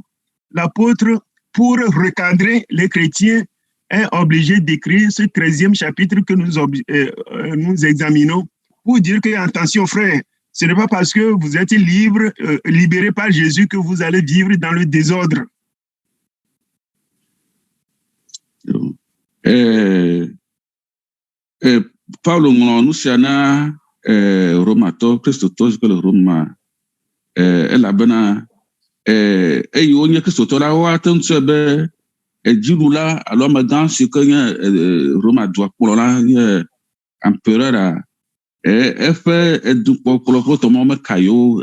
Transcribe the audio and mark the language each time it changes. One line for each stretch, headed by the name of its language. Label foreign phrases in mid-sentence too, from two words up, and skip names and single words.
French: L'apôtre, pour recadrer les chrétiens, est obligé d'écrire ce 13e chapitre que nous examinons pour dire que, attention frère, ce n'est pas parce que vous êtes libérés par Jésus que vous allez vivre dans le désordre.
Ewe: Paulo ŋlɔ nu sia na Romatɔ kristotɔ si ke le Roma elabena eye wonye kristotɔ la woate ŋu sɔe be dziɖula alo amegã si ke nye Roma dua kplɔla nye empereur eƒe edukpɔkplɔ ƒe tɔmɔ meka yewo